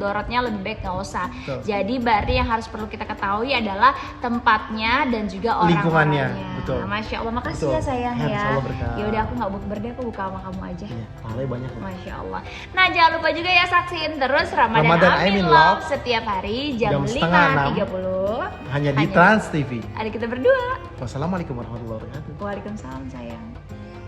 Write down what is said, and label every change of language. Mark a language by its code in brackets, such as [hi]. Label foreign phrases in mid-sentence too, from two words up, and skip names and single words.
[id] mudorotnya, lebih baik nggak usah. Betul. Jadi berarti yang harus perlu kita ketahui adalah tempatnya dan juga Lingkungannya, orang-orangnya. betul. [ar] ما شاء الله, [id] makasih Betul. ya sayang Ya, ya. Allah berkah. Ya udah aku nggak bukber deh, aku buka sama kamu aja. Iya, pahalanya banyak loh. [ar] ما شاء الله. [id] Nah jangan lupa juga ya saksiin terus Ramadan, Ramadan [en] I'm in I'm in Love Love [id] setiap hari jam jam setengah 5.30 Hanya di Trans TV. Ada kita berdua. [ar] والسلام عليكم ورحمة الله وبركاته. وعليكم السلام sayang.